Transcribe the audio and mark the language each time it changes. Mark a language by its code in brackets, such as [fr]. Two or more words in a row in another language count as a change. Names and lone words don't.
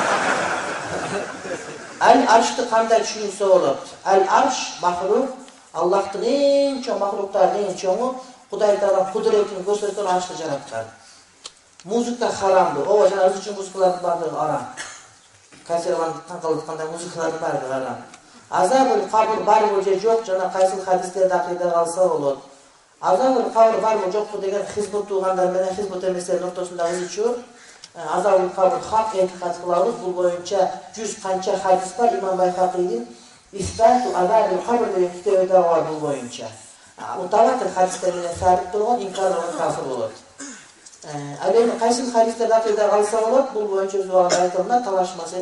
[ky] Аль-аршты кандай түшүнүлсө болот? Аль-арш махлук, Аллахтын эң чоң махлуктардын эң чоңу, Кудай Таала кудуретин көрсөтөр аршты жараткан. Музыка харамды. Ооба, жана ырчы музыкалардын баардыгы арам. Кайсырган таңкалыткандай музыкалардын баардыгы арам. [ar] عذاب القبر [ky] barбы же жок, жана кайсы хадистерде акыйда калса болот. [ar] عذاب القبر [ky] barбы жокпу деген хизбут туугандар менен хизбут эместердин ортосундагы ичүү. [ar] عذاب القبر [ky] хак этикад кылабыз. Бул боюнча 100 канча хадис бар. Имам Байхакийдин Исбату Азабул qabr деген китебинде бар бул боюнча. Мутаватир хадистер менен сабит болгон инкарлыгы кафир болот. Ал эми кайсы хадистерде акыйда калса болот, бул боюнча өз убагында айтылган талаш маселе.